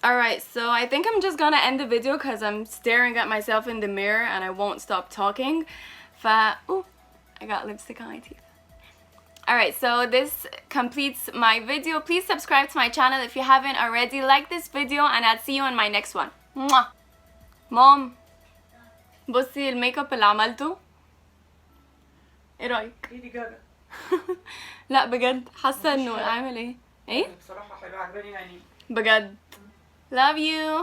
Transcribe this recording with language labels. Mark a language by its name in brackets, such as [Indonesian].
[English] Alright, so I think I'm just gonna end the video because I'm staring at myself in the mirror and I won't stop talking. Ooh, I got lipstick on my teeth. Alright, so this completes my video. Please subscribe to my channel if you haven't already. Like this video and I'll see you in my next one. Mwah. [Arabic] Mom, بصي الميك اب اللي عملته ايه رايك؟ ليدي جاجا. لا بجد حاسه انه عامل ايه؟ ايه؟ بصراحة حلوة عجباني يعني. بجد. [English] Love you.